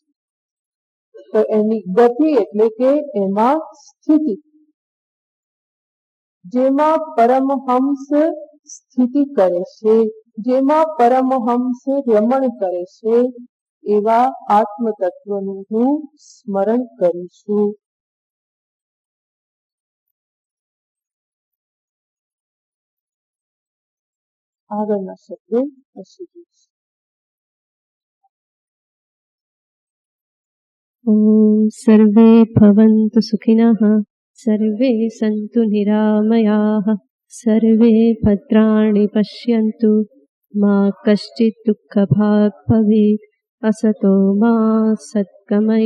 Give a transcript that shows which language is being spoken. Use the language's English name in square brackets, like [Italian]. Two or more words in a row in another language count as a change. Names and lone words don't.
[Gujarati] તો એની ગતિ એટલે કે એમાં સ્થિતિ, જેમાં પરમહંસ સ્થિતિ કરે છે, જેમાં પરમહંસ રમણ કરે છે, એવા આત્મ તત્વનું હું સ્મરણ કરું છું. આગળના શબ્દો પછી જોઈશું. [Sanskrit] ॐ सर्वे भवन्तु सुखिनः सर्वे सन्तु निरामयाः सर्वे भद्राणि पश्यन्तु मा कश्चित् दुःखभाग् भवेत् असतो मा सद्गमय